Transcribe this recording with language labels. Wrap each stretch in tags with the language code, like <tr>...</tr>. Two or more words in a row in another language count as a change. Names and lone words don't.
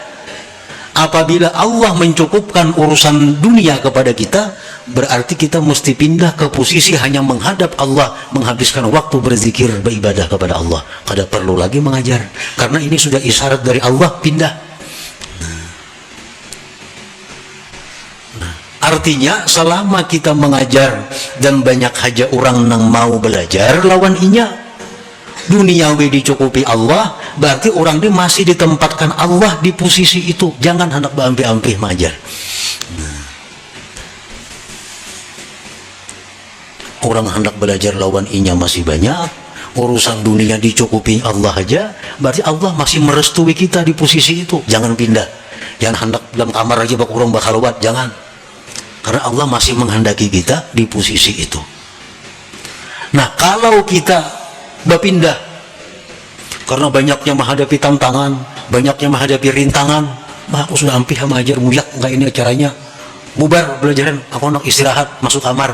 <id>Apabila Allah mencukupkan urusan dunia kepada kita, berarti kita mesti pindah ke posisi hanya menghadap Allah, menghabiskan waktu berzikir, beribadah kepada Allah. Kada perlu lagi mengajar, karena ini sudah isyarat dari Allah, pindah. Artinya selama kita mengajar dan banyak</id> <bjn>haja orang nang mau belajar lawan inya,</bjn> <id>duniawi dicukupi Allah, berarti orang ini masih ditempatkan Allah di posisi itu. Jangan hendak berampi-ampi mengajar. Orang hendak belajar lawan inya masih banyak, urusan dunia dicukupi Allah aja, berarti Allah masih merestui kita di posisi itu. Jangan pindah, jangan hendak dalam kamar aja bak orang bakal lewat, jangan. Karena Allah masih menghendaki kita di posisi itu. Nah, kalau kita berpindah karena banyaknya menghadapi tantangan, banyaknya menghadapi rintangan,</id> <bjn>aku sudah ampih sama ajar muyak,</bjn> <id>enggak ini acaranya, bubar belajaran, aku nak istirahat, masuk kamar.</id>